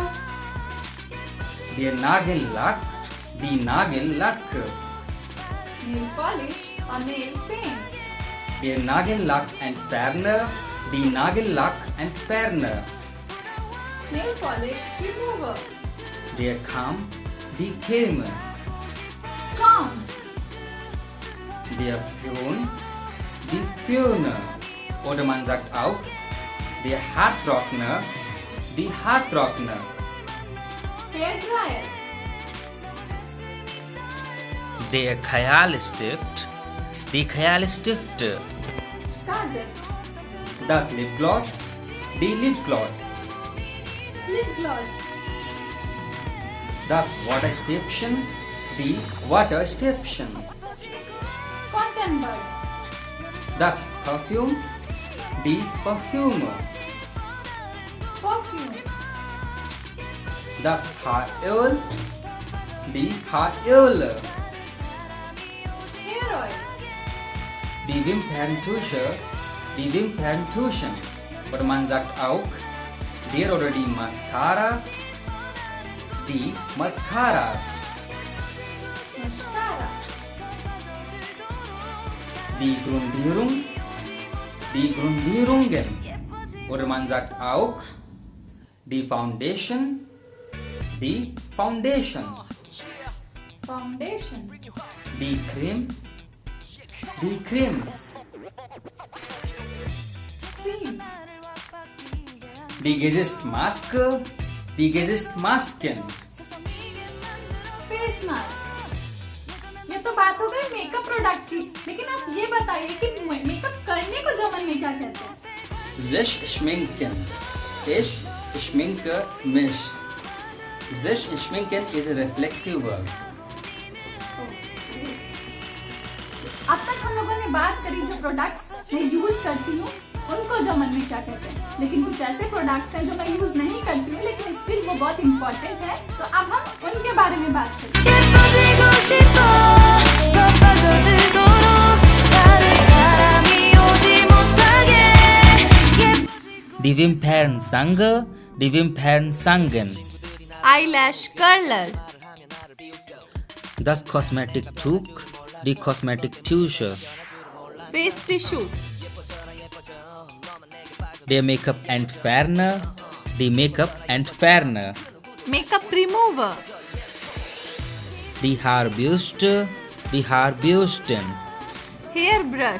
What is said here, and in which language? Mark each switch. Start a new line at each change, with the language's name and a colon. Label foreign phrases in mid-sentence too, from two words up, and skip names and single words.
German: Der Nagellack, die Nagellacke.
English: nail polish और nail paint,
German: Der Nagellackentferner, die Nagellackentferner.
English: nail polish remover,
German: Der Kamm, die Kämme.
English: कॉम,
German: Der Föhn, die Föhne. Oder man sagt auch der Haartrockner, die Haartrockner.
English: hair dryer,
German: Der Kajalstift, die Kajalstifte.
Hindi: काजल,
German: Das Lipgloss, die Lipgloss.
English: लिपग्लॉस,
German: Das Wattestäbchen, die Wattestäbchen.
English: cotton bud,
German: Das Parfüm, die Parfüme.
English: परफ्यूम,
German: Das Haaröl, die Haaröle.
English: hair oil,
German: Die Wimperntusche, die Wimperntuschen. Oder man sagt auch der oder die Mascaras, die Mascaras.
English: मस्कारा,
German: Die Grundierung, die Grundierungen. Oder man sagt auch die Foundation, die Foundation.
English: फाउंडेशन,
German: Die Creme, die Cremes.
English: क्रीम,
German: Die Gesichtmaske, die Gesichtmasken.
English: face mask.
Hindi: ये तो बात हो गई
English: makeup product
Hindi: की, लेकिन आप ये बताइए कि मेकअप करने को जर्मन में क्या कहते हैं?
German: Sich schminken. Ich schminke mich. Sich schminken
English: is a reflexive verb.
Hindi: अब तक हम लोगों ने बात करी जो प्रोडक्ट्स मैं यूज करती हूँ उनको जर्मन में क्या कहते हैं, लेकिन कुछ ऐसे प्रोडक्ट्स हैं जो मैं यूज नहीं करती हूँ लेकिन स्टिल वो बहुत इम्पोर्टेंट है, तो अब हम उनके बारे में बात करें।
German: Die Wimpernzange, die Wimpernzangen.
English: eyelash curler,
German: Das Kosmetiktuch, die Kosmetiktusche.
English: face tissue,
German: Der Make-up-Entferner, die Make-up-Entferner.
English: makeup remover,
German: Die Haarbürste, die Haarbürsten.
English: hair brush,